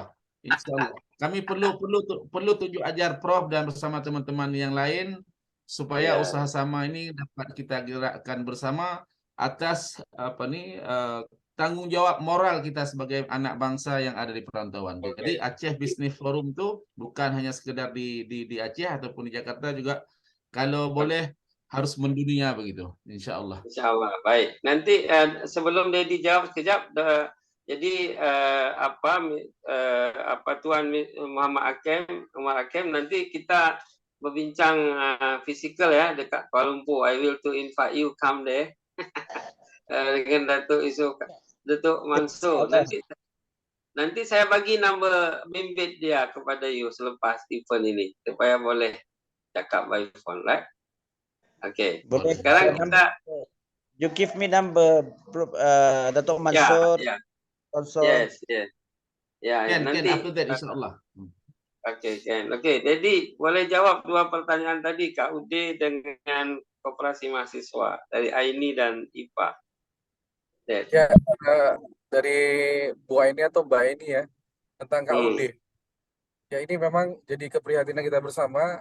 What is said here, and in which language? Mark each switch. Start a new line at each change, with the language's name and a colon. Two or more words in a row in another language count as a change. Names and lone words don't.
Malay: Kami perlu tunjuk ajar Prof dan bersama teman-teman yang lain supaya usaha sama ini dapat kita gerakkan bersama atas tanggung jawab moral kita sebagai anak bangsa yang ada di perantauan.
Indonesian: Jadi Aceh Business Forum itu bukan hanya sekedar di Aceh ataupun di Jakarta, juga kalau boleh harus mendunia begitu,
Arabic: insya Allah. Insya Allah. Baik.
Malay: Nanti sebelum dia dijawab sekejap, jadi Tuan Muhammad Hakim, nanti kita berbincang fizikal ya dekat Kuala Lumpur.
English: I will to invite you come there
Malay: dengan Datuk Mansur. Nanti saya bagi nombor bimbit dia kepada you selepas event ini supaya boleh cakap
English: by phone, right?
Malay: Okay. Sekarang kita.
English: You give me number, Datuk Mansur. Also. Yes. Nanti after that,
Arabic: insyaAllah.
English: Okay.
Malay: Jadi boleh jawab dua pertanyaan tadi Kak Ude dengan Koperasi Mahasiswa dari Aini dan IPA.
Indonesian: Ya, dari Bu Aini atau Mbak Aini ya tentang KUD. Ya, ini memang jadi keprihatinan kita bersama.